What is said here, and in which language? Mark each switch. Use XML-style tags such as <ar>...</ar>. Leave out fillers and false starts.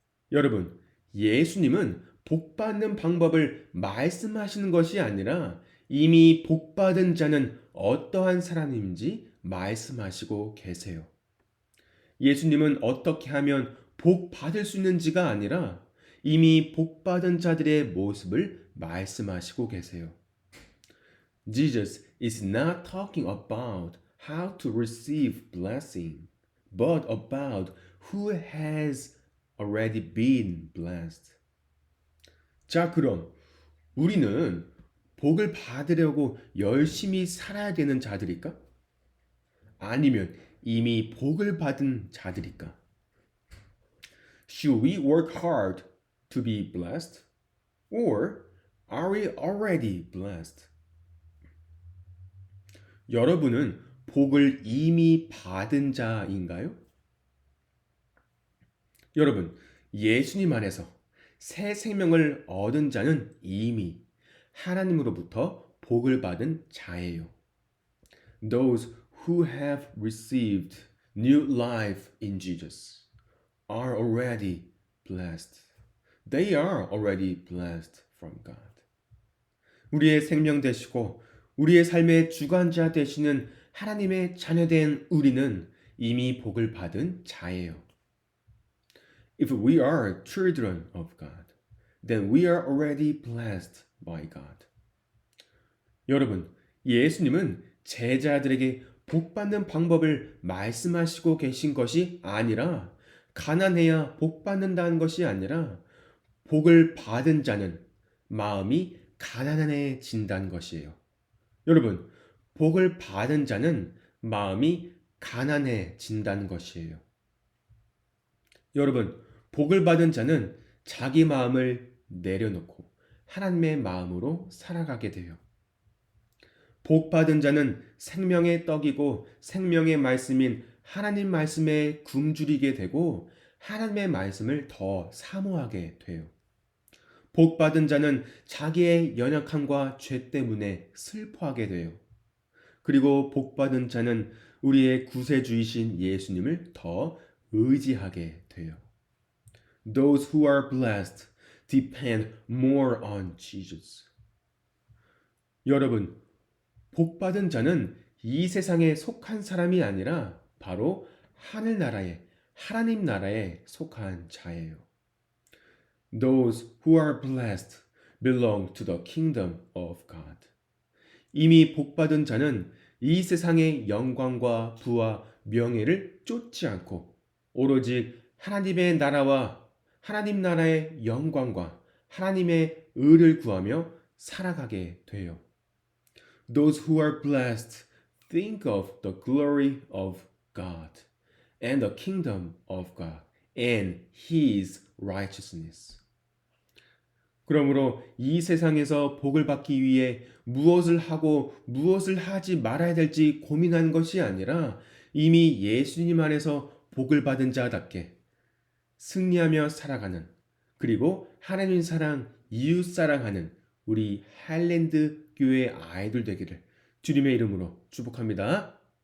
<ko>여러분, 예수님은 복 받는 방법을 말씀하시는 것이 아니라 이미 복 받은 자는 어떠한 사람인지 말씀하시고 계세요. 예수님은 어떻게 하면 복 받을 수 있는지가 아니라 이미 복 받은 자들의 모습을 말씀하시고 계세요.</ko> <en>Jesus is not talking about how to receive blessing, but about who has already been blessed.</en> <ko>자, 그럼 우리는 복을 받으려고 열심히 살아야 되는 자들일까? 아니면 이미 복을 받은 자들일까?</ko> <en>Should we work hard to be blessed? Or are we already blessed?</en> <ko>여러분은 복을 이미 받은 자인가요? 여러분, 예수님 안에서 새 생명을 얻은 자는 이미 하나님으로부터 복을 받은 자예요.</ko> <en>Those who have received new life in Jesus are already blessed. They are already blessed from God.</en> <ko>우리의 생명 되시고 우리의 삶의 주관자 되시는 하나님의 자녀된 우리는 이미 복을 받은 자예요.</ko> <en>If we are children of God, then we are already blessed by God.</en> <ko>여러분, 예수님은 제자들에게 복 받는 방법을 말씀하시고 계신 것이 아니라 가난해야 복 받는다는 것이 아니라 복을 받은 자는 마음이 가난해진다는 것이에요. 여러분, 복을 받은 자는 마음이 가난해진다는 것이에요. 여러분, 복을 받은 자는 자기 마음을 내려놓고 하나님의 마음으로 살아가게 돼요. 복 받은 자는 생명의 떡이고 생명의 말씀인 하나님 말씀에 굶주리게 되고 하나님의 말씀을 더 사모하게 돼요. 복 받은 자는 자기의 연약함과 죄 때문에 슬퍼하게 돼요. 그리고 복 받은 자는 우리의 구세주이신 예수님을 더 의지하게 돼요.</ko> <en>Those who are blessed depend more on Jesus.</en> <ko>여러분, 복 받은 자는 이 세상에 속한 사람이 아니라 바로 하늘나라에 하나님 나라에 속한 자예요.</ko> <en>Those who are blessed belong to the kingdom of God.</en> <ko>이미 복 받은 자는 이 세상의 영광과 부와 명예를 쫓지 않고 오로지 하나님의 나라와 하나님 나라의 영광과 하나님의 의를 구하며 살아가게 돼요.</ko> <en>Those who are blessed think of the glory of God and the kingdom of God and His righteousness.</en> <ko>그러므로 이 세상에서 복을 받기 위해 무엇을 하고 무엇을 하지 말아야 될지 고민하는 것이 아니라 이미 예수님 안에서 복을 받은 자답게 승리하며 살아가는 그리고 하나님 사랑, 이웃 사랑하는 우리 하일랜드 교회 아이들 되기를 주님의 이름으로 축복합니다.</ko>